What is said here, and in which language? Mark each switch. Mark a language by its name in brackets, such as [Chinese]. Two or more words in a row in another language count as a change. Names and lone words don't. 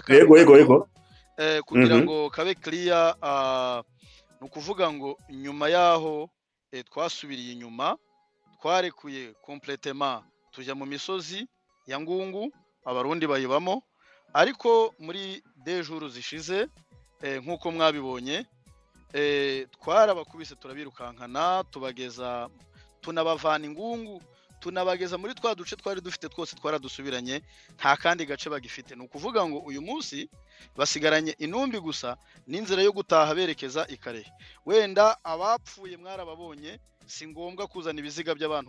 [Kinyarwanda] yego kugira ngo kabe clear nukuvuga ngo nyuma yaho twasubiriye inyuma twarekuye completement tujya mu misozi ya ngungu abarundi bayibamo ariko muri 2 jours zishize nkuko mwabibonye twarabakubise turabirukankana tubageza tunabavana ingungu tunabageza muri twa duce twari dufite twose twaradusubiranye nta kandi gace bagifite nukuvuga ngo uyu munsi basigaranye inumbi gusa n'inzira yo gutaha berekeza ikare wenda abapfuye mwarababonye si ngombwa kuzana ibiziga by'abantu